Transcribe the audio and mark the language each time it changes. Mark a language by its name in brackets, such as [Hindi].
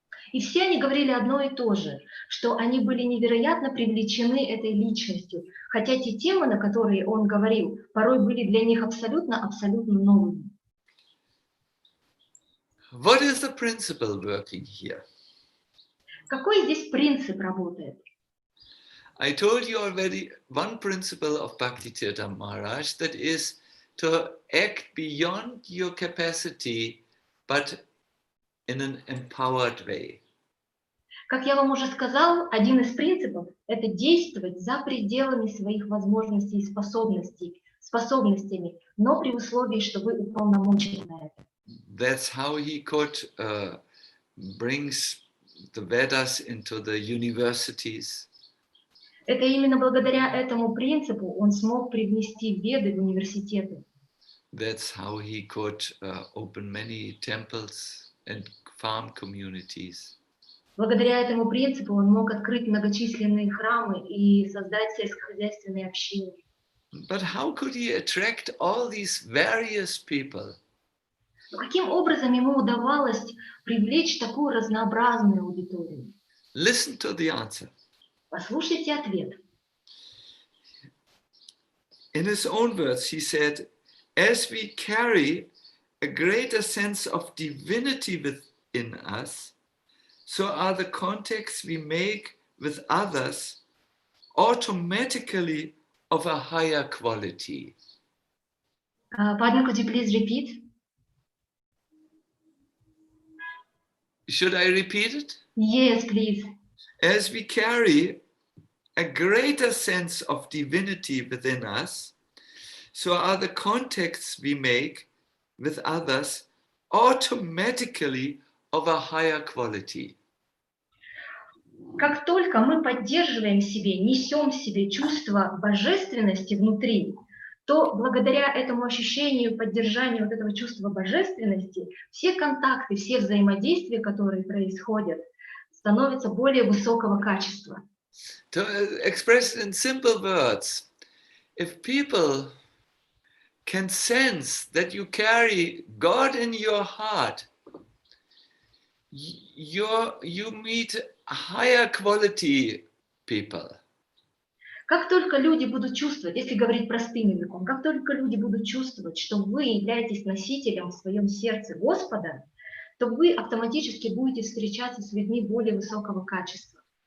[Russian] И все они говорили одно и то же, что они были невероятно привлечены этой личностью, хотя те темы, на которые он говорил, порой были для них абсолютно новыми. [English] What is the principle working here? [Russian] Какой здесь принцип работает? [English] I told you already one principle of Bhakti Tirtha Maharaj, that is to act beyond your capacity, but in an empowered way. [Russian] Как я вам уже сказал, один из принципов – это действовать за пределами своих возможностей и способностями, но при условии, что вы уполномочены на это. [English] That's how he could bring the Vedas into the universities. [Russian] Это именно благодаря этому принципу он смог привнести веды в университеты. [English] That's how he could open many temples and farm communities. [Russian] Благодаря этому принципу он мог открыть многочисленные храмы и создать сельскохозяйственные общины. [English] But how could he attract all these various people? [Russian] Но каким образом ему удавалось привлечь такую разнообразную аудиторию? [English] Listen to the answer. [Russian] Послушайте ответ. [English] In his own words, he said, as we carry a greater sense of divinity within us, so are the contacts we make with others automatically of a higher quality. Pardon, could you please repeat? Should I repeat it? Yes, please. As we carry a greater sense of divinity within us, so are the contacts we make with others automatically of a higher quality. [Russian] Как только мы поддерживаем в себе, несем в себе чувство божественности внутри, то благодаря этому ощущению, поддержанию вот этого чувства божественности, все контакты, все взаимодействия, которые происходят, становятся более высокого качества. [English] To express it in simple words, if people can sense that you carry God in your heart, you meet higher quality people. [Russian] Как только люди будут чувствовать, если говорить простым языком, как только люди будут чувствовать, что вы являетесь носителем в своем сердце Господа, то вы автоматически будете встречаться с людьми более высокого качества.